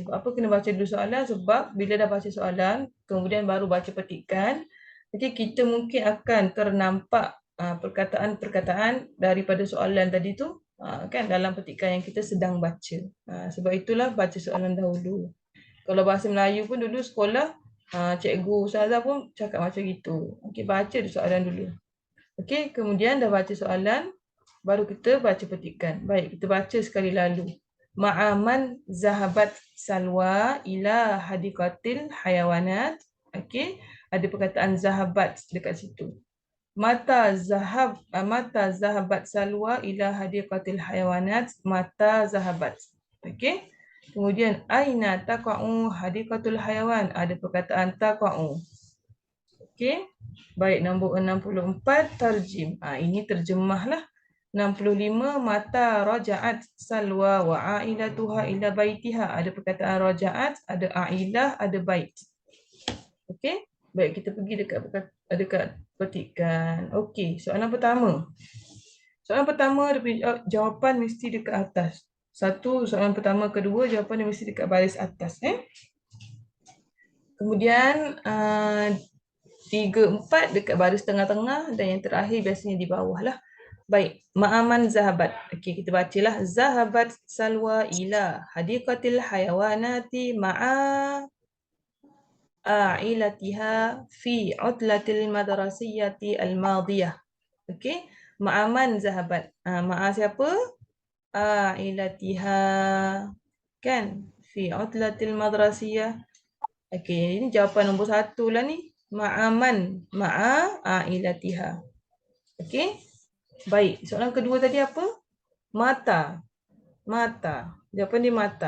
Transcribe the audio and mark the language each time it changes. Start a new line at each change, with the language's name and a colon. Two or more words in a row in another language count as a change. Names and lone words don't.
Malay: Sebab apa kena baca dulu soalan? Sebab bila dah baca soalan, kemudian baru baca petikan, okey, kita mungkin akan ternampak perkataan-perkataan daripada soalan tadi tu kan dalam petikan yang kita sedang baca. Sebab itulah baca soalan dahulu. Kalau bahasa Melayu pun dulu sekolah, cikgu ustazah pun cakap macam gitu. Okey, baca dulu soalan dulu. Okey, kemudian dah baca soalan, baru kita baca petikan. Baik, kita baca sekali lalu.
Arabic: مع من ذهبت سلوى إلى حديقة الحيوانات.
Malay: Okey, ada perkataan zahabat dekat situ.
Arabic: متى ذهبت سلوى إلى حديقة الحيوانات. متى ذهبت.
Malay: Okey. Kemudian
Arabic: أين تقع حديقة الحيوان.
Malay: Ada perkataan taqa'u. Okey. Baik, nombor 64 tarjim. Ini terjemahlah.
Arabic: 65 متى رجعت سلوى وعائلتها إلى بيتها.
Malay: Ada perkataan raja'at, ada ailah, ada bait. Okey. Baik, kita pergi dekat petikan. Okey, soalan pertama. Soalan pertama jawapan mesti dekat atas. Satu, soalan pertama, kedua, jawapan dia mesti dekat baris atas. Kemudian 3, 4 dekat baris tengah-tengah dan yang terakhir biasanya di bawah lah. Baik,
Arabic: مع من ذهبت.
Malay: Okey, kita bacalah.
Arabic: ذهبت سلوى إلى حديقة الحيوانات مع عائلتها في العطلة المدرسية الماضية.
Malay: Okey,
Arabic: مع من ذهبت.
Malay: Ma'a siapa?
Arabic: A'ilatiha. Kan? في العطلة المدرسية.
Malay: Okey, ini jawapan nombor 1 lah ni.
Arabic: مع من. مع عائلتها. Okey.
Malay: Baik, soalan kedua tadi apa?
Arabic: متى. متى.
Malay: Jawapan dia mata.